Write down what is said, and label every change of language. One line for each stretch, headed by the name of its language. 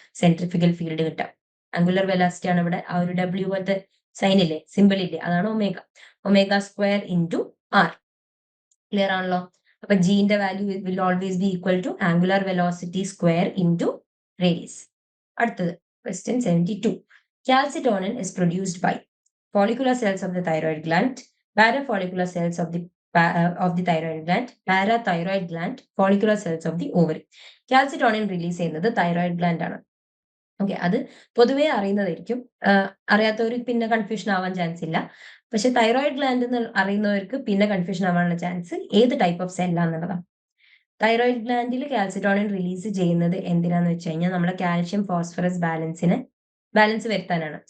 Malayalam: Centrifugal field കിട്ടുക. Angular velocity ആണ് ഇവിടെ ആ ഒരു ഡബ്ല്യു പോലത്തെ സൈൻ ഇല്ലേ, സിമ്പിൾ ഇല്ലേ, അതാണ് omega. Omega square into R. Clear ആണല്ലോ? അപ്പൊ ജിന്റെ
English: Value will always be equal to angular velocity square into radius.
Malayalam: അടുത്തത് question 72.
English: Calcitonin is produced by follicular cells of the thyroid gland, parafollicular cells of the thyroid gland, parathyroid gland, follicular cells of the ovary.
Malayalam: Calcitonin release ചെയ്യുന്നത് thyroid gland ആണ്. Okay. അത് പൊതുവേ അറിയുന്നതായിരിക്കും. അറിയാത്തവർക്ക് പിന്നെ confusion ആവാൻ chance ഇല്ല. പക്ഷെ thyroid gland എന്ന് അറിയുന്നവർക്ക് പിന്നെ കൺഫ്യൂഷൻ ആവാനുള്ള ചാൻസ് ഏത് type of സെല്ലാന്നുള്ളതാണ്. Thyroid ഗ്ലാൻഡിൽ calcitonin release ചെയ്യുന്നത് എന്തിനാന്ന് വെച്ച് കഴിഞ്ഞാൽ നമ്മുടെ കാൽഷ്യം ഫോസ്ഫറസ് ബാലൻസ് വരുത്താനാണ്.